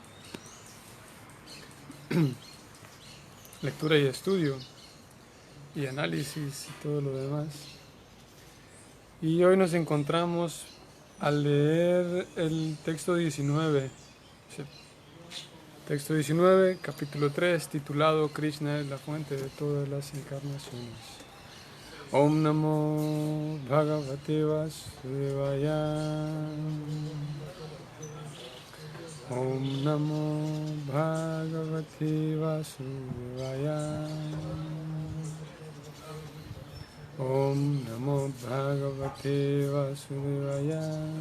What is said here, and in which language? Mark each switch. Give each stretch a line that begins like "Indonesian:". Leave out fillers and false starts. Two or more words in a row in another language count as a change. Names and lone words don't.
Spanish: Lectura y estudio y análisis y todo lo demás. Y hoy nos encontramos al leer el texto 19. Texto 19, capítulo 3, titulado Krishna es la fuente de todas las encarnaciones.
Sanskrit: ॐ नमो भगवते वासुदेवाय. ॐ नमो भगवते वासुदेवाय. ॐ नमो भगवते वासुदेवाय.